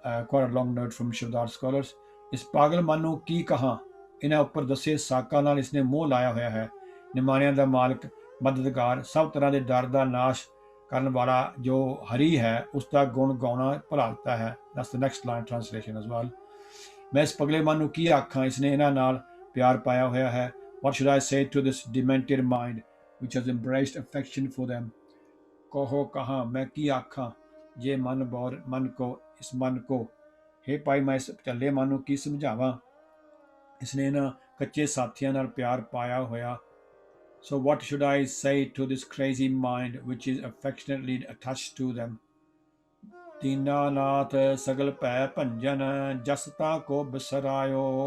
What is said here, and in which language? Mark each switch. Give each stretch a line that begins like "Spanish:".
English: Quite a long note from Shabad scholars.
Punjabi: ਇਸ ਪਾਗਲ ਮਨ ਨੂੰ ਕੀ ਕਹਾਂ, ਇਹਨਾਂ ਉੱਪਰ ਦੱਸੇ ਸਾਕਾਂ ਨਾਲ ਇਸਨੇ ਮੋਹ ਲਾਇਆ ਹੋਇਆ ਹੈ। ਨਿਮਾਣਿਆਂ ਦਾ ਮਾਲਕ, ਮਦਦਗਾਰ, ਸਭ ਤਰ੍ਹਾਂ ਦੇ ਡਰ ਦਾ ਨਾਸ਼ ਕਰਨ ਵਾਲਾ ਜੋ ਹਰੀ ਹੈ, ਉਸ ਦਾ ਗੁਣ ਗਾਉਣਾ ਭਲਾਤਾ ਹੈ।
English: That's the next line translation as well.
Punjabi: ਮੈਂ ਇਸ ਪਗਲੇ ਮਨ ਨੂੰ ਕੀ ਆਖਾਂ, ਇਸਨੇ ਇਹਨਾਂ ਨਾਲ ਪਿਆਰ ਪਾਇਆ ਹੋਇਆ ਹੈ।
English: What should I say to this demented mind which has embraced affection for them?
Punjabi: ਕਹੋ ਕਹਾਂ, ਮੈਂ ਕੀ ਆਖਾਂ ਜੇ ਮਨ ਕੋ ਇਸ ਮਨ ਕੋ। ਹੇ ਭਾਈ, ਮੈਂ ਇਸ ਝੱਲੇ ਮਨ ਨੂੰ ਕੀ ਸਮਝਾਵਾਂ, ਇਸਨੇ ਇਹਨਾਂ ਕੱਚੇ ਸਾਥੀਆਂ ਨਾਲ ਪਿਆਰ ਪਾਇਆ ਹੋਇਆ।
English: So what should I say to this crazy mind which is affectionately attached to them?
Punjabi: Dinanath ਸਗਲ ਭੈ ਭੰਜਨ ਜਸਤਾ ਕੋ ਬਿਸਰਾਇਓ।